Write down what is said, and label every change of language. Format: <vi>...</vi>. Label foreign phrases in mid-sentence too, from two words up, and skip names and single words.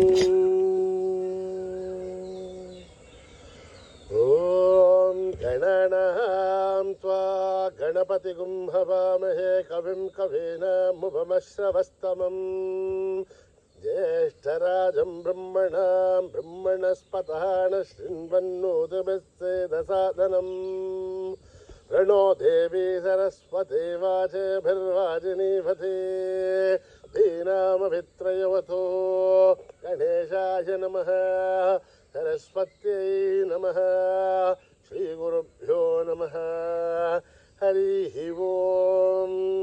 <sa>ఓం గణానాం త్వా గణపతిగుం హవామహే కవిం కవీనాముపమశ్రవస్తమం జ్యేష్ఠరాజం బ్రహ్మణాం బ్రహ్మణస్పతః శృण्वन्नोतिभिस्सेदसादनं प्रणो देवी सरस्वती वाचेभिर्वाजिनीवते दीनामभित्रयवतो गणेशाय नमः सरस्वत्यै नमः श्रीगुरुभ्यो नमः हरिः ओम्.</sa>